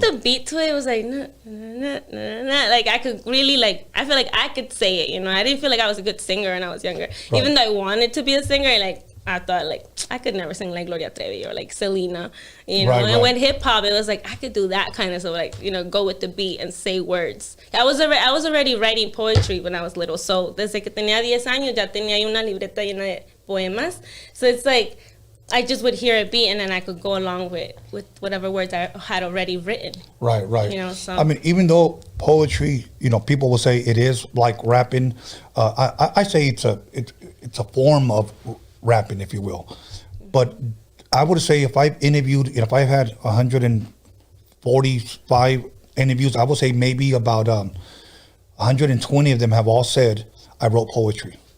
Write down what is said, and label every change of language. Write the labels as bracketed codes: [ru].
[en] the beat to it was like, nah, nah, nah, nah. Like I could really I feel like I could say it, you know. I didn't feel like I was a good singer when I was younger. Right. Even though I wanted to be a singer, like I thought like I could never sing like Gloria Trevi or like Selena, you know. Right, and when hip hop, it was like I could do that kind of stuff, like, you know, go with the beat and say words. I was already writing poetry when I was little. [es] So desde que tenía 10 años ya tenía una libreta llena de poemas. [en] So it's like I just would hear a beat and then I could go along with whatever words I had already written. Right, right. You know, so I mean, even though poetry, you know, people will say it is like rapping. I say it's a form of rapping, if you will. But I would say if I've had 145 interviews, I would say maybe about 120 of them have all said I wrote poetry.